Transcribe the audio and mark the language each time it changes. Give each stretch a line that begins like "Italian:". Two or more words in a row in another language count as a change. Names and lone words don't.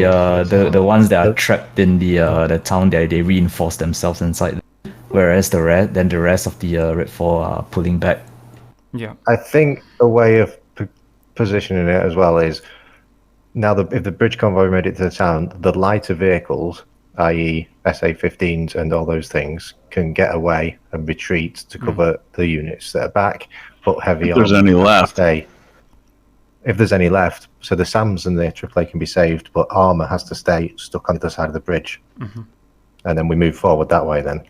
English: the ones that are trapped in the town, they reinforce themselves inside, whereas the rest of the Redfor are pulling back. Yeah. I think a way of positioning it as well is now if the bridge convoy made it to the town, the lighter vehicles, i.e. SA-15s and all those things, can get away and retreat to cover the units that are back, but heavy If there's arms any have to left. stay. If there's any left, so the SAMs and the AAA can be saved, but armor has to stay stuck on the other side of the bridge. And then we move forward that way then.